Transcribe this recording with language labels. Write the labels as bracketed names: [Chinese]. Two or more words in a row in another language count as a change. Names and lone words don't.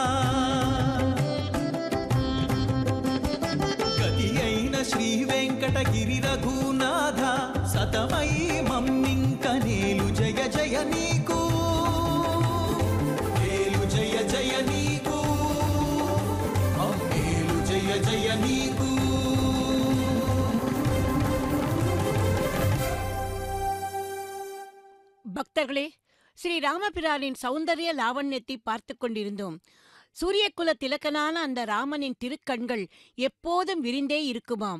[Telugu] గతి అయిన శ్రీ వెంకటగిరి రఘునాథ. సతమై మమ్మింక నేలు జయ జయ నీకు. నేలు జయ జయ నీకు. నేలు జయ జయ నీకు. [Tamil] பக்தர்களே, ஸ்ரீராமபிரானின் சௌந்தரிய லாவண்யத்தை பார்த்து கொண்டிருந்தோம். சூரியகுல திலகனான அந்த ராமனின் திருக்கண்கள் எப்போதும் விரிந்தே இருக்குமாம்.